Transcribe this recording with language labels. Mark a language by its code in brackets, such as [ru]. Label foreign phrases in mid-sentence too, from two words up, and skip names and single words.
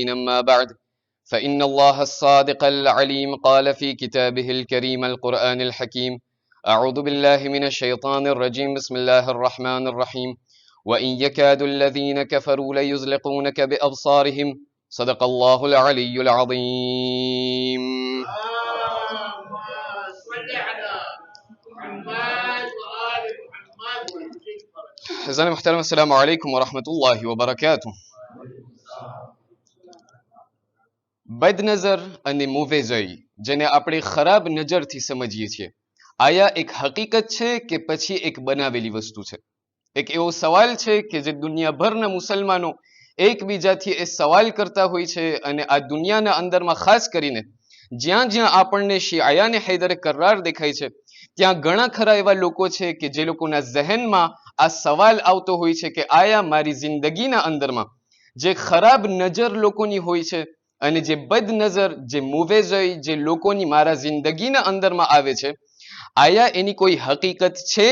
[ar] أما بعد فإن الله الصادق العليم قال في كتابه الكريم القرآن الحكيم أعوذ بالله من الشيطان الرجيم بسم الله الرحمن الرحيم وإن يكاد الذين كفروا ليزلقونك بأبصارهم صدق الله العلي العظيم. حضرات محترم السلام عليكم ورحمة الله وبركاته. [gu] બદનજર અને મોવેઝઈ જેને આપણે ખરાબ નજરથી સમજીએ છીએ, આયા એક હકીકત છે કે પછી એક બનાવેલી વસ્તુ છે? એક એવો સવાલ છે કે જે દુનિયાભરના મુસલમાનો એકબીજાથી એ સવાલ કરતા હોય છે અને આ દુનિયાના અંદરમાં ખાસ કરીને જ્યાં જ્યાં આપણને શિયાને હૈદરે કરાર દેખાય છે ત્યાં ઘણા ખરા એવા લોકો છે કે જે લોકોના ઝહેનમાં આ સવાલ આવતો હોય છે કે આયા મારી જિંદગીના અંદરમાં જે ખરાબ નજર લોકોની હોય છે અને જે બદનજર જે મુવેઝઈ જે લોકોની મારા જિંદગીના અંદરમાં આવે છે, આયા એની કોઈ હકીકત છે?